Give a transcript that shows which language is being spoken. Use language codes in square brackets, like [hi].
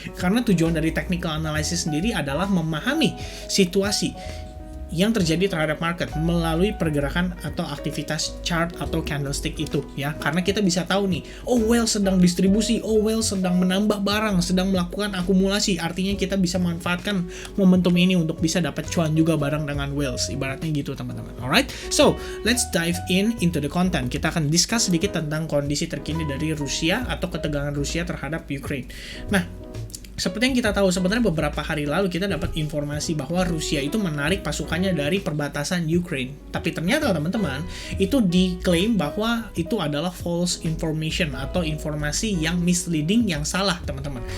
[id] Karena tujuan dari technical analysis sendiri adalah memahami situasi yang terjadi terhadap market melalui pergerakan atau aktivitas chart atau candlestick itu ya. Karena kita bisa tahu nih, oh whale sedang distribusi, oh whale sedang menambah barang, sedang melakukan akumulasi. Artinya kita bisa manfaatkan momentum ini untuk bisa dapat cuan juga bareng dengan whales. Ibaratnya gitu teman-teman. [en] Alright, so let's dive into the content. [id] Kita akan discuss sedikit tentang kondisi terkini dari Rusia atau ketegangan Rusia terhadap Ukraine. Nah, seperti yang kita tahu, sebenarnya beberapa hari lalu kita dapat informasi bahwa Rusia itu menarik pasukannya dari perbatasan Ukraine. Tapi ternyata teman-teman, itu diklaim bahwa itu adalah [en] false information [id] atau informasi yang misleading, yang salah teman-teman.